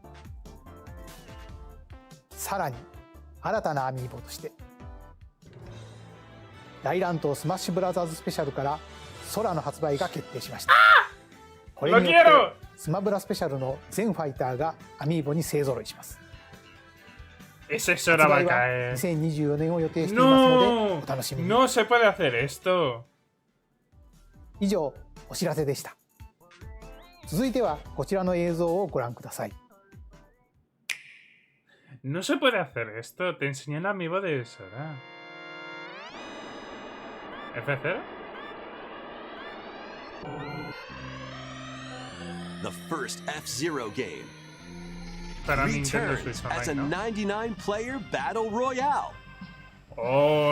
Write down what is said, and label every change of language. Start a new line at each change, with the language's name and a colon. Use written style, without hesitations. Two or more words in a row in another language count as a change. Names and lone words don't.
Japanese: さらに新たなアミーボとして大乱闘スマッシュブラザーズスペシャルから空の発売が決定しました。これによってスマブラスペシャルの全ファイターがアミーボに勢ぞろいします。発売は2024年を予定していますのでお楽しみに。
Spanish: No se puede hacer esto.
Japanese: 以上、お知らせでした。続いてはこちらの映像をご覧ください。
Spanish: No se puede hacer esto. Te enseñé el amiibo de Sora. ¿F0?
English: The first F-Zero game
Spanish: Para
English: returns as a 99-player battle royale. Oh,